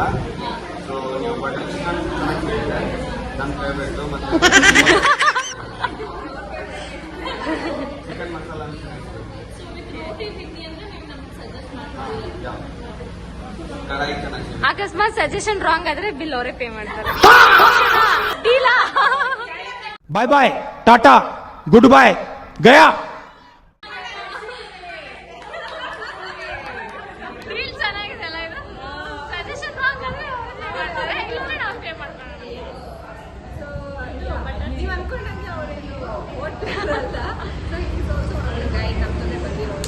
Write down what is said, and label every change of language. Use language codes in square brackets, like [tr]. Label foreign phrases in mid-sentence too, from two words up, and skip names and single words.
[kn] ಸೊ ನೀವು [en] butter chicken [kn] ಚೆನ್ನಾಗಿರುತ್ತೆ, ನನ್ನ ಫೇವ್ರೇಟು. ಮತ್ತು ಚಿಕನ್ ಮಸಾಲ ಅಂತ ಚೆನ್ನಾಗಿರುತ್ತೆ. ರೋಟಿ ತಿಂಡಿ ಅಂದ್ರೆ ನೀವು ನಮ್ಗೆ ಕಡಾಯಿ ಚೆನ್ನಾಗಿ ಅಕಸ್ಮಾತ್ [en] suggestion wrong [kn] ಆದ್ರೆ ಬಿಲ್ ಅವರೇ ಪೇ ಮಾಡ್ತಾರೆ. [en] bye bye tata good bye गया [kn] ಚೆನ್ನಾಗಿದೆಲ್ಲ ಇದು. [en] suggestion wrong [kn] ಆದ್ರೆ ಅವ್ರೇ pay ಮಾಡ್ತಾರೆ, ಇಲ್ಲಾಂದ್ರೆ ನಾವು ಪೇ ಮಾಡ್ಕೊಳ್ಳೋಣ. ನೀವ್ ಅನ್ಕೊಂಡಂಗೆ ಅವ್ರೇನು ಓದ್ತಿರಲ್ಲ. [en] so is also guide [kn] ನಮ್ಮಲ್ಲೇ ಬಂದಿರೋರು.